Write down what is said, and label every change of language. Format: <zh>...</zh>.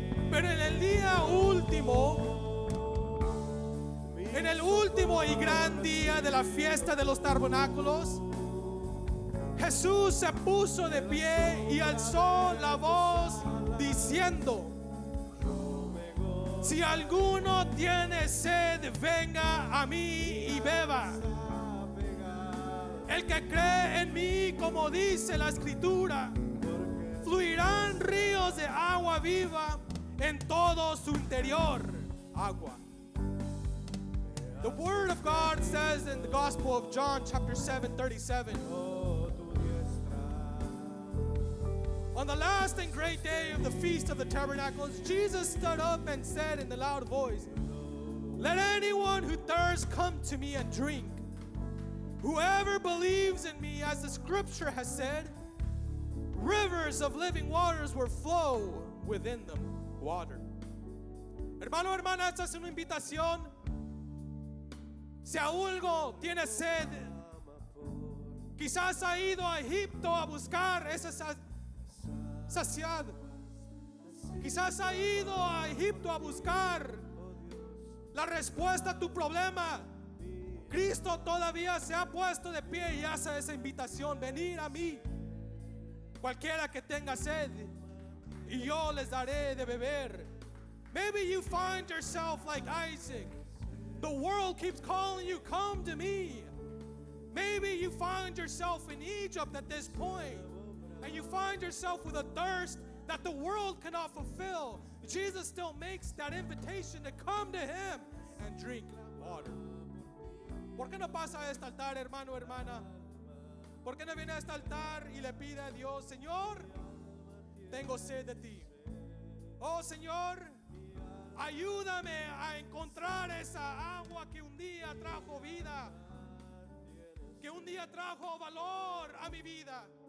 <es>Pero en el día último, en el último y gran día de la fiesta de los tabernáculos, Jesús se puso de pie y alzó la voz diciendo: si alguno tiene sed, venga a mí y beba. El que cree en mí, como dice la escritura, fluirán ríos de agua viva en todo su interior. Agua.</es> <en>The word of God says in the Gospel of John chapter 7:37, on the last and great day of the Feast of the Tabernacles, Jesus stood up and said in a loud voice, let anyone who thirsts come to me and drink. Whoever believes in me, as the scripture has said, rivers of living waters will flow within them. Water.</en> <es>Hermano, hermana, esta es una invitación. Si algo tiene sed, quizás ha ido a Egipto a buscar esa saciedad. Quizás ha ido a Egipto a buscar la respuesta a tu problema. Cristo todavía se ha puesto de pie y hace esa invitación: venir a mí, cualquiera que tenga sed, y yo les daré de beber.</es> <en>Maybe you find yourself like Isaac. The world keeps calling you, come to me. Maybe you find yourself in Egypt at this point, and you find yourself with a thirst that the world cannot fulfill. Jesus still makes that invitation to come to him and drink water.</en> <es>¿Por qué no pasa a este altar, hermano, hermana? ¿Por qué no viene a este altar y le pide a Dios: Señor, tengo sed de ti? Oh Señor, ayúdame a encontrar esa agua que un día trajo vida, que un día trajo valor a mi vida.</es>